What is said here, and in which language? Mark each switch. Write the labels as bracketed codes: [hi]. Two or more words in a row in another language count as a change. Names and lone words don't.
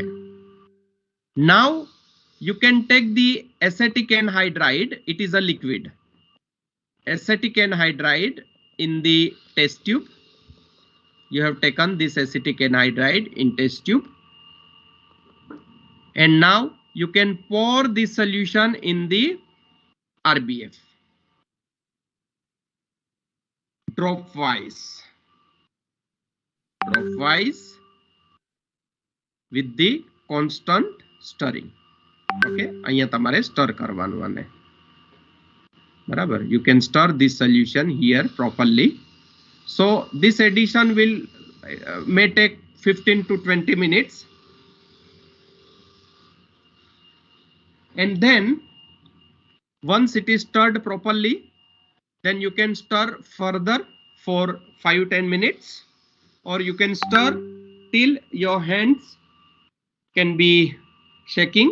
[en] Now you can take the acetic anhydride. It is a liquid. Acetic anhydride in the test tube. You have taken this acetic anhydride in test tube. And now you can pour this solution in the RBF. Dropwise. Dropwise with the constant stirring. [gu] Okay, અહીંયા તમારે stir કરવાનું આને. બરાબર, [en] you can stir this solution here properly. So this addition will may take 15 to 20 minutes. And then once it is stirred properly, then you can stir further for 5-10 minutes, or you can stir till your hands can be shaking.